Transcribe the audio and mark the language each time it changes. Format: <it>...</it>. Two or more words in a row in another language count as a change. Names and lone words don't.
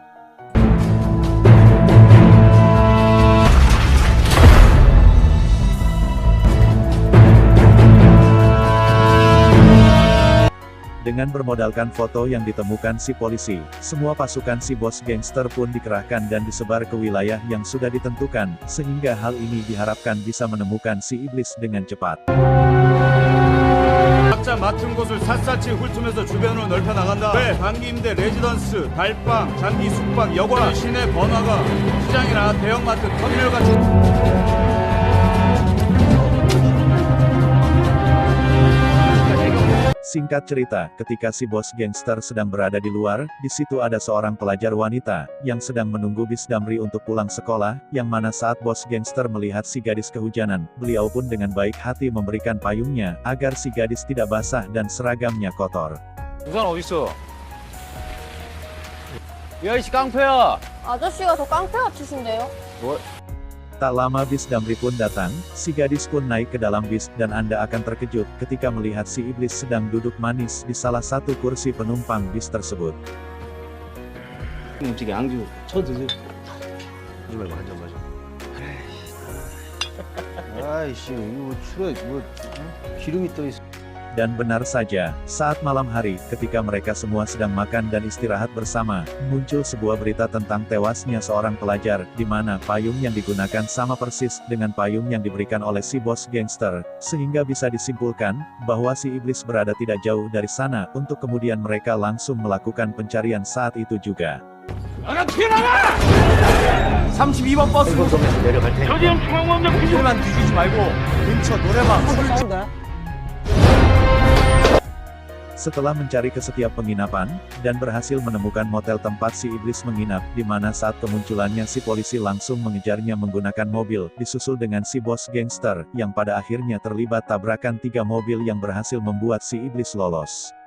<id>Dengan bermodalkan foto yang ditemukan si polisi, semua pasukan si bos gangster pun dikerahkan dan disebar ke wilayah yang sudah ditentukan, sehingga hal ini diharapkan bisa menemukan si iblis dengan cepat.</id> <ko>각자 맡은 곳을 샅샅이 훑으면서 주변으로 넓혀 나간다. 왜? 장기 임대 레지던스, 달방, 장기 숙박, 여관, 시내 번화가, 시장이나 대형마트, 터미널 같은</ko> <id>Singkat cerita, ketika si bos gangster sedang berada di luar, di situ ada seorang pelajar wanita, yang sedang menunggu bis damri untuk pulang sekolah, yang mana saat bos gangster melihat si gadis kehujanan, beliau pun dengan baik hati memberikan payungnya, agar si gadis tidak basah dan seragamnya kotor.</id> <ko>우산 어딨어? 야 이씨 깡패야! 아저씨가 더 깡패 같으신데요?</ko> <id>Tak lama bis damri pun datang, si gadis pun naik ke dalam bis, dan Anda akan terkejut ketika melihat si iblis sedang duduk manis di salah satu kursi penumpang bis tersebut.</id> <ko>움직여 안주 쳐드세요. 하지 말고 한 잔 마셔. 아이씨, 이거 술에 뭐 기름이 떠 있어.</ko> <id>Dan benar saja, saat malam hari, ketika mereka semua sedang makan dan istirahat bersama, muncul sebuah berita tentang tewasnya seorang pelajar, di mana payung yang digunakan sama persis dengan payung yang diberikan oleh si bos gangster, sehingga bisa disimpulkan, bahwa si iblis berada tidak jauh dari sana, untuk kemudian mereka langsung melakukan pencarian saat itu juga.</id> <ko>32번 버스 내려갈 테니까. 길만 뒤지지 말고 근처 노래방</ko> <id>Setelah mencari ke setiap penginapan, dan berhasil menemukan motel tempat si iblis menginap, di mana saat kemunculannya si polisi langsung mengejarnya menggunakan mobil, disusul dengan si bos gangster, yang pada akhirnya terlibat tabrakan 3 mobil yang berhasil membuat si iblis lolos.</id>